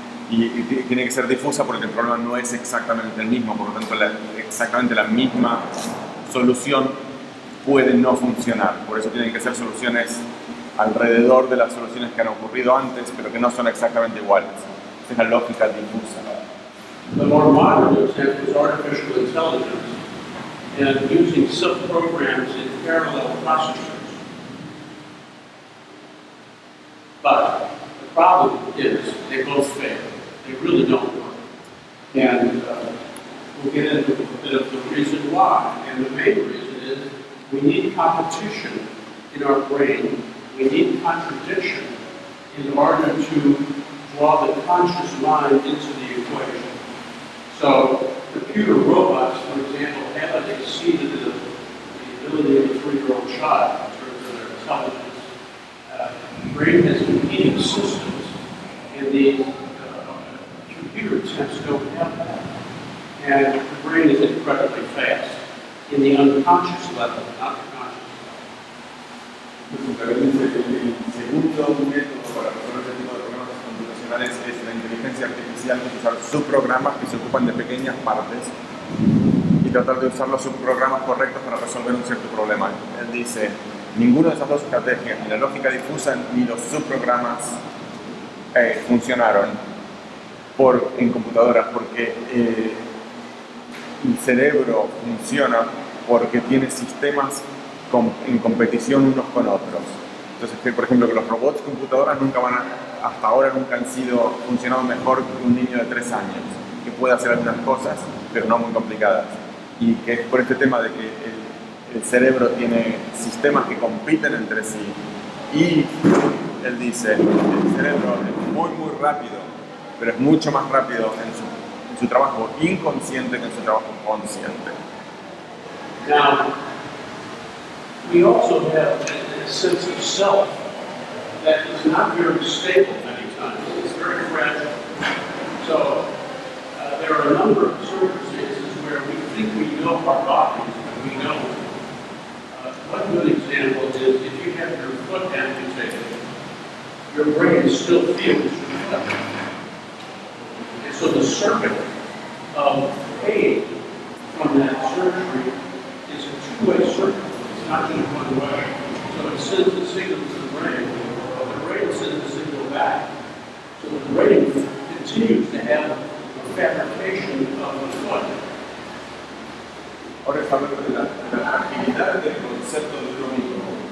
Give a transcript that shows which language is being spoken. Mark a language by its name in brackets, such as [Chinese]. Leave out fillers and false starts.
[Spanish] Y tiene que ser difusa porque el problema no es exactamente el mismo, por lo tanto exactamente la misma solución puede no funcionar. Por eso tienen que ser soluciones alrededor de las soluciones que han ocurrido antes, pero que no son exactamente iguales. Esa es la lógica difusa. [English] The more modern attempt is artificial intelligence and using subprograms in parallel processors. But the problem is they both fail. They really don't work. And we'll get into a bit of the reason why. And the main reason is we need competition in our brain. We need contradiction in order to draw the conscious mind into the equation. So computer robots, for example, haven't exceeded the ability of a 3-year-old child in terms of their intelligence. The brain has competing systems, and the computer attempts don't have that. And the brain is incredibly fast in the unconscious level, not the conscious level. [Spanish] El segundo método para resolver este tipo de problemas computacionales es la inteligencia artificial, que es usar subprogramas que se ocupan de pequeñas partes y tratar de usar los subprogramas correctos para resolver un cierto problema. Él dice, ninguna de esas dos estrategias, ni la lógica difusa ni los subprogramas funcionaron en computadoras, porque el cerebro funciona porque tiene sistemas en competición unos con otros. Entonces, por ejemplo, que los robots computadoras hasta ahora nunca han funcionado mejor que un niño de 3 años, que puede hacer algunas cosas, pero no muy complicadas. Y que es por este tema de que el cerebro tiene sistemas que compiten entre sí. Y él dice, el cerebro es muy, muy rápido, pero es mucho más rápido en su trabajo inconsciente que en su trabajo consciente. [English] Now, we also have a sense of self that is not very stable many times. It's very fragile. So there are a number of circumstances where we think we know our bodies, but we don't. One good example is if you have your foot amputated, your brain still feels your foot. And so the circuit of pain from that surgery is a two-way circuit. It's not just one way. So it sends a signal to the brain, but the brain sends a signal back. So the brain continues to have a fabrication of the foot. [Spanish] Ahora está hablando de la agilidad del concepto de uno mismo.